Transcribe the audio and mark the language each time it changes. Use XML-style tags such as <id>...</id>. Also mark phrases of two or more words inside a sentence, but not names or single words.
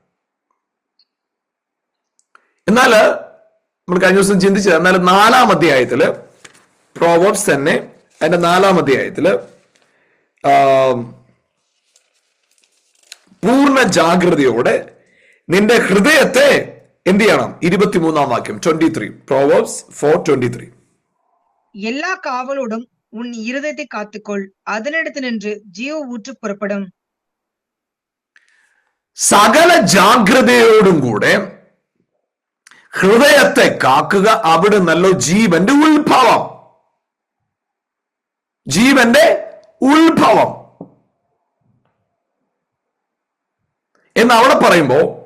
<ml>എന്നാല് നമ്മൾ കഴിഞ്ഞ ദിവസം ചിന്തിച്ചത്, എന്നാൽ 4-ാം അധ്യായത്തില് പ്രോവേർബ്സ് തന്നെ അതിന്റെ 4-ാം അധ്യായത്തില് പൂർണ്ണ ജാഗ്രതയോടെ നിന്റെ ഹൃദയത്തെ എന്ത് ചെയ്യണം? 23-ാം വാക്യം 23, പ്രോവേർബ്സ് 4:23.</ml> <ta>எல்லா காவலோடும் உன் இருதயத்தை காத்துக்கொள், அதனிடத்து நின்று ஜீவ ஊற்று പുറപ്പെടും.</ta> <ml>സകല ജാഗ്രതയോടും കൂടെ ഹൃദയത്തെ കാക്കുക, അവിടെ നല്ല ജീവന്റെ ഉത്ഭവം, ജീവന്റെ ഉത്ഭവം എന്ന് അവിടെ പറയുമ്പോ</ml>